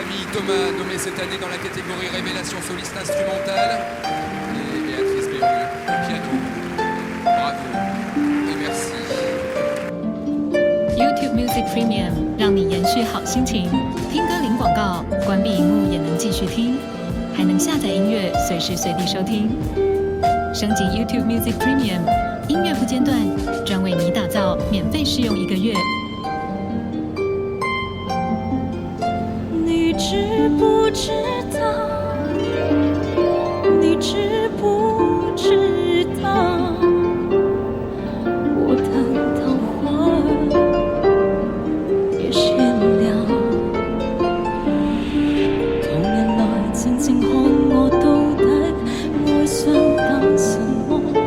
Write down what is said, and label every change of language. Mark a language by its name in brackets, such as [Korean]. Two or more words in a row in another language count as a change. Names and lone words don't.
[French] Thomas, nommé cette année dans la catégorie Révélation soliste instrumentale. Et Béatrice Berru au piano. Bravo et merci. [Chinese] YouTube Music Premium 让你延续好心情，听歌零广告，关闭荧幕也能继续听，还能下载音乐，随时随地收听。升级 YouTube Music Premium， 音乐不间断，专为你打造，免费试用1个月。你知不知道？你知不知道？我等到花儿也谢了，旁人來靜靜看我到底愛上等什麼？